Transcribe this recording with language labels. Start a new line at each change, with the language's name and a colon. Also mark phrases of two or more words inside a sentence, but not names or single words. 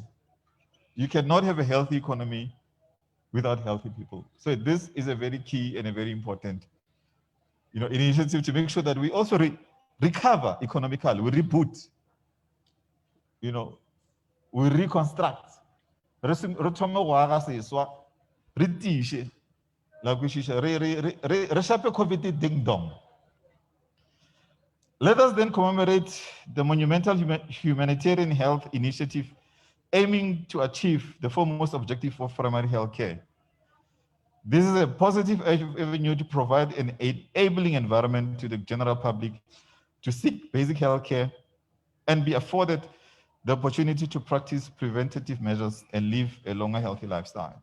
English: You cannot have a healthy economy without healthy people. So this is a very key and a very important, you know, initiative to make sure that we also recover economically, we reboot, you know, we reconstruct.
Northern Sotho: Re thome go aga seswa, re tiishe, la kwešiša, re shape
English: COVID ding dong. Let us then commemorate the monumental humanitarian health initiative aiming to achieve the foremost objective of primary health care. This is a positive avenue to provide an enabling environment to the general public to seek basic health care and be afforded the opportunity to practice preventative measures and live a longer, healthy lifestyle.